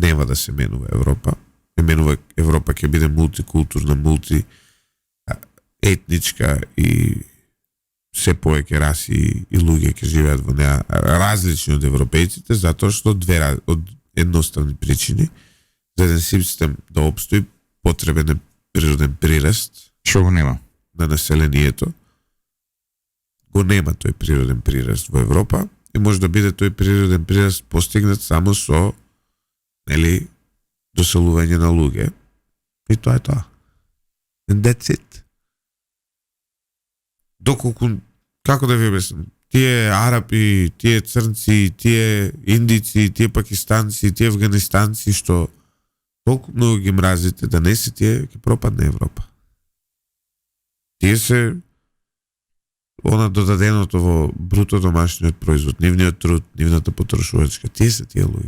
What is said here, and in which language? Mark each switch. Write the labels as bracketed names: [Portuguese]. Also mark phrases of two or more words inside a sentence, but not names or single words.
[Macedonian] Нема да се менува Европа. менува Европа ќе биде мултикултурна, мултиетничка и се повеќе раси и луѓе ќе живеат во неа различни од европејците, затоа што од едноставни причини за еден систем да обстои потребен е природен прираст. Што го нема? На населението. Го нема тој природен прираст во Европа и може да биде тој природен прираст постигнат само со доселување на луѓе. И тоа е тоа. [English] And that's it. [Macedonian] Доколку, како да ви обяснам, тие арапи, тие црнци, тие индици, тие пакистанци, тие афганистанци, што толку многу ги мразите, да не се тие, ќе пропадне Европа. Тие се она додаденото во бруто домашниот производ, нивниот труд, нивната потрошувачка, тие се тие луѓе.